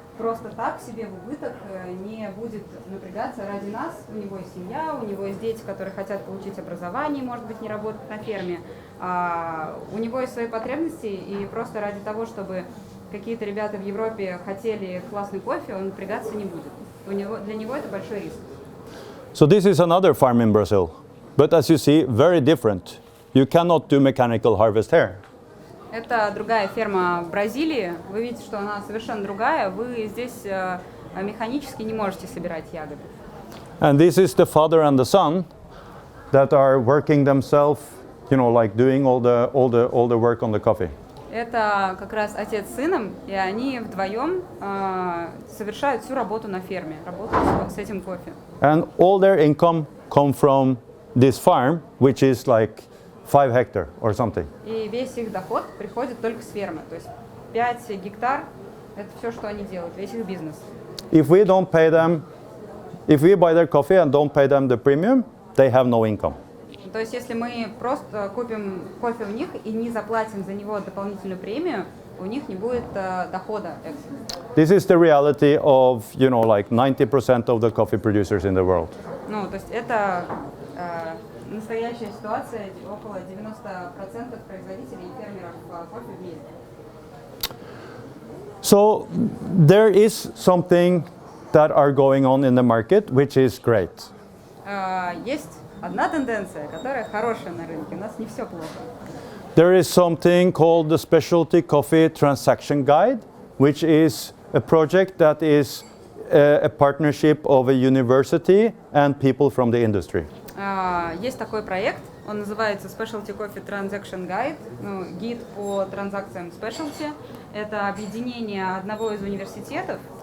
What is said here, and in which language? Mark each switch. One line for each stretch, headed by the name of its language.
Russian: просто так себе в убыток не будет напрягаться ради нас. У него есть семья, у него есть дети, которые хотят получить образование, может быть, не работать на ферме. У него есть свои потребности, и просто ради того, чтобы какие-то ребята в Европе хотели классный кофе, он напрягаться не будет. Для него это большой риск.
English: So this is another farm in Brazil, but as you see, very different. You cannot do mechanical harvest here.
Russian: Это другая ферма в Бразилии. Вы видите, что она совершенно другая. Вы здесь механически не можете собирать ягоды.
English: And this is the father and the son that are working themselves, you know, like doing all the work on the coffee.
Russian: Это как раз отец с сыном, и они вдвоем совершают всю работу на ферме, работают с этим кофе.
English: And all their income come from this farm, which is like 5 hectares or something.
Russian: И весь их доход приходит только с фермы. То есть 5 гектар – это все, что они делают, весь их бизнес.
English: If we don't pay them, if we buy their coffee and don't pay them the premium, they have no income.
Russian: То есть если мы просто купим кофе у них и не заплатим за него дополнительную премию, у них не будет дохода.
English: This is the reality of, you know, like 90% of the coffee producers in the world.
Russian: Ну, то есть это настоящая ситуация, около 90% производителей и фермеров кофе в мире.
English: So there is something that are going on in the market, which is great.
Russian: Есть одна тенденция, которая хорошая на рынке. У нас не все плохо.
English: There is something called the Spешелті Coffee Transaction Guide, which is a project that is a partnership of a university and people from the industry.
Russian: Есть такой проект, он называется Спешелті Coffee Transaction Guide, гид по транзакциям Спешелти. Это объединение одного из университетов.